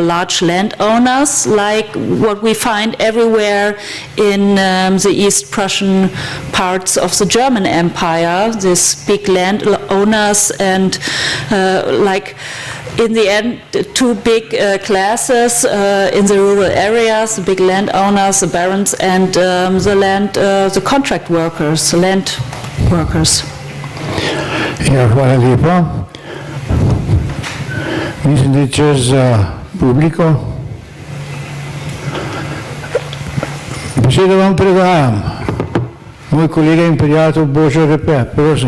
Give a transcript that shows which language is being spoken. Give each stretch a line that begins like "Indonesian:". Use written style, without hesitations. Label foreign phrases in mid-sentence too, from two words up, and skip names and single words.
English: large landowners, like what we find everywhere in the East Prussian parts of the German Empire, these big landowners and like in the end, two big classes in the rural areas, the big landowners, the barons, and the contract workers, the land workers.
Slovenian: Ja, hvala lepa. Mislim, da je čas za publiko. Besedo vam predajam. Moj kolega in prijatelj Božo Repe, prosim.